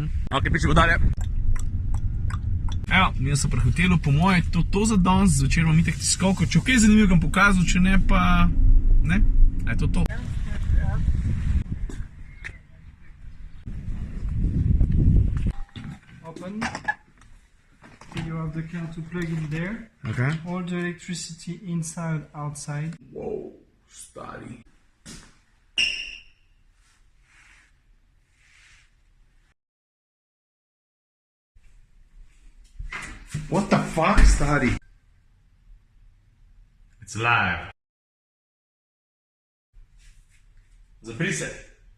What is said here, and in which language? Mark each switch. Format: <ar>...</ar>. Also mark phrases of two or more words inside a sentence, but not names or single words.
<sl>Ok, pičemo dalje. Evo, mi smo pri hotelu, po moje je to za danes, zvečer imam itak tiskovko, če kaj zanimivo vam pokazal, če ne pa, ne, a je to.</sl> <en>Open. You have the can to plug in there. Okay. All the electricity inside, outside. Wow, stari. What the fuck, stari? It's live.</en> <sl>Zapri se.</sl>